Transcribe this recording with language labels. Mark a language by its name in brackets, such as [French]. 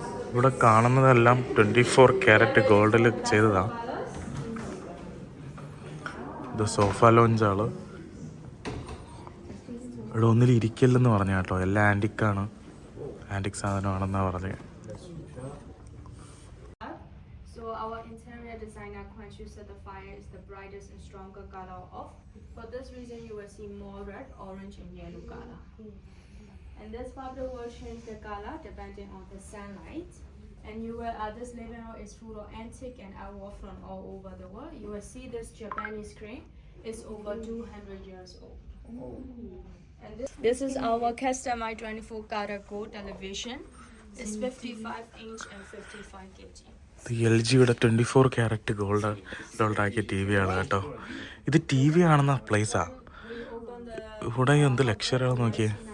[Malayalam] ഇവിടെ കാണുന്നതെല്ലാം 24 ക്യാരറ്റ് ഗോൾഡിൽ ചെയ്തതാണ്. ഇത് സോഫ ലോഞ്ചാണ്. ഇവിടെ ഒന്നിൽ ഇരിക്കില്ലെന്ന് പറഞ്ഞ കേട്ടോ, എല്ലാം ആൻറ്റിക്കാണ്, ആൻറ്റിക് സാധനമാണെന്നാണ് പറഞ്ഞത്. [English] So our interior designer Quan Shu said the fire is the brightest and strongest stronger color off. For this reason, you will see more red, orange, and yellow color. And this powder will change the color depending on the sunlight. And you will, this living room is full of antique and artwork from all over the world. You will see this Japanese crane is over 200 years old. And this is our customized 24 karat gold television. It's 55 inch and 55 kg. [Malayalam] ഇത് LGയുടെ 24 carrot ഗോൾഡാക്കിയ T V ആണ് കേട്ടോ. ഇത് T V കാണുന്ന പ്ലേസാണ്. ഇവിടെ എന്ത് ലക്ഷറിയാണെന്ന് നോക്കിയേ.